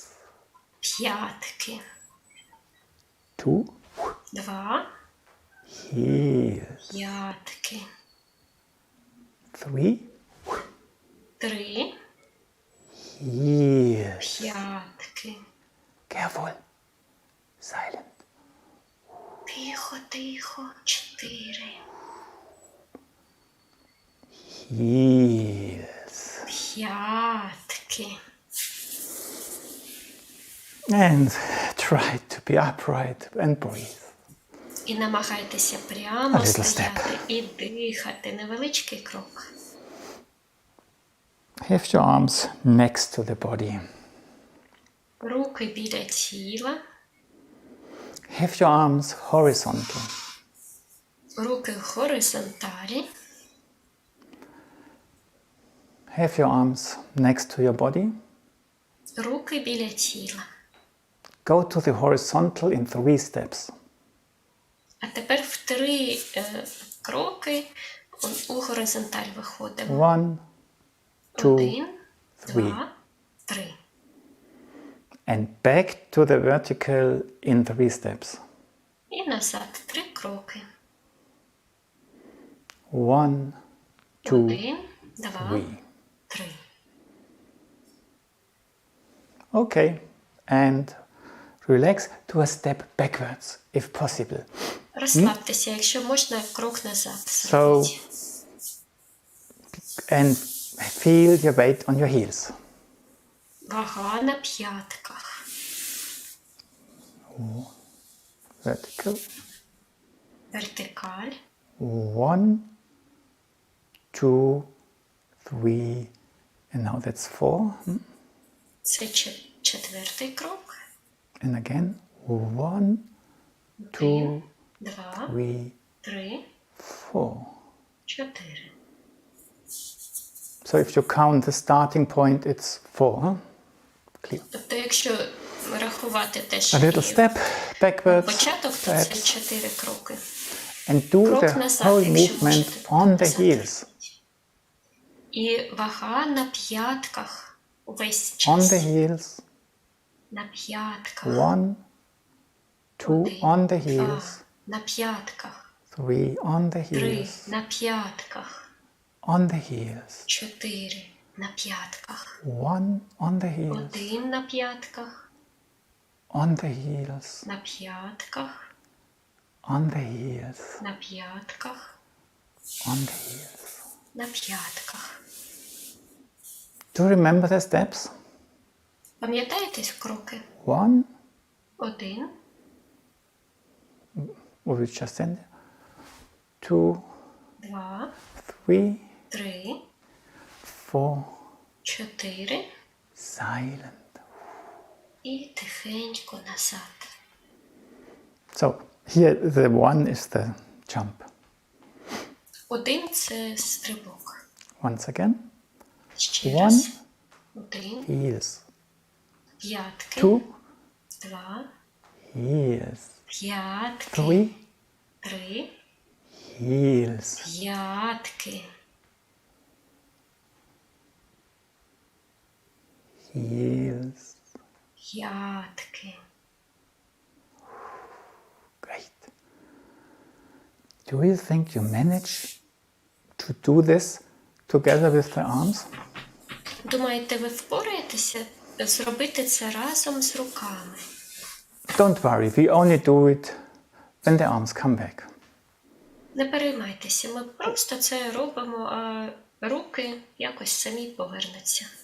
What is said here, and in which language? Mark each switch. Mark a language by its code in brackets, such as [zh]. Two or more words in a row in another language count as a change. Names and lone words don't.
[uk] п'ятки. [en] 2. [uk] 2, [en] Heels. [uk] п'ятки. [en] 3. [uk] 3, [en] Heels. [uk] П'ятки. [en] Careful. Silent. [uk] Тихо, тихо. 4. [en] Heels. [uk] П'ятки. [en] And try to be upright and breathe. [uk] І намагайтеся [en] A [uk] прямо [en] little [uk] стояти і дихати. Невеличкий крок. [en] Have your arms next to the body. [uk] Руки біля тіла. [en] Have your arms horizontal. [uk] Руки в горизонталі. [en] Have your arms next to your body. [uk] Руки біля тіла. [en] Go to the horizontal in 3 steps. [uk] А тепер в 3 кроки у горизонталь виходимо. [en] 1, 2, [uk] 1, [en] 3. [uk] 2, 3. [en] And back to the vertical in 3 steps. [uk] І назад 3 кроки. [en] 1, 2, [uk] 1, 2, [en] 3. [uk] 3. [en] Okay. And relax to a step backwards, if possible. [uk] Розслабтеся, якщо можна, крок назад. [en] So, [uk] зробіть. [en] and feel your weight on your heels. [uk] Вага на п'ятках. [en] Vertical. [uk] Вертикаль. [en] 1, 2, 3, and now that's 4. [uk] Це 4-й крок. [en] And again, 1, 2, [uk] 1, 2, [en] 3, [uk] 3, [en] 4. [uk] 4. [en] So if you count the starting point, it's 4. Huh? Clear. [uk] Тобто, якщо рахувати те, [en] A [uk] що [en] little step backwards, [uk] початок, то це [en] steps, [uk] 4 кроки. [en] and do [uk] Крок [en] the [uk] назад, [en] whole [uk] якщо [en] movement [uk] можете, [en] on the [uk] назад. [en] heels. [uk] І вага на п'ятках увесь [en] On [uk] час. [en] the heels. [uk] На п'ятках. [en] 1, 2 on the heels. [uk] На п'ятках. [en] 3 on the [uk] 3 [en] heels. [uk] на п'ятках. [en] On the heels. [uk] 4 на п'ятках. [en] 1 on the heels. [uk] 1 на п'ятках. [en] On the heels. [uk] На п'ятках. [en] On the heels. [uk] На п'ятках. [en] On the heels. [uk] На п'ятках. [en] Do you remember the steps? [uk] Пам'ятаєте кроки? [en] 1, [uk] 1, [en] we just ended. 2, [uk] 2, [en] 3, [uk] 3, [en] 4. [uk] 4 [en] Silent. [uk] і тихенько назад. [en] So here the 1 is the jump. [uk] 1 – це стрибок. [en] Once again. [uk] Ще 1, раз. 1, [en] heels. [uk] п'ятки. [en] 2, [uk] 2, [en] heels. [uk] п'ятки. [en] 3, [uk] 3, [en] heels. [uk] п'ятки. [en] Heels. [uk] П'ятки. [en] Great. Do you think you manage to do this together with the arms? [uk] Думаєте, ви впораєтеся зробити це разом з руками? [en] Don't worry, we only do it when the arms come back. [uk] Не переймайтеся, ми просто це робимо, а руки якось самі повернуться.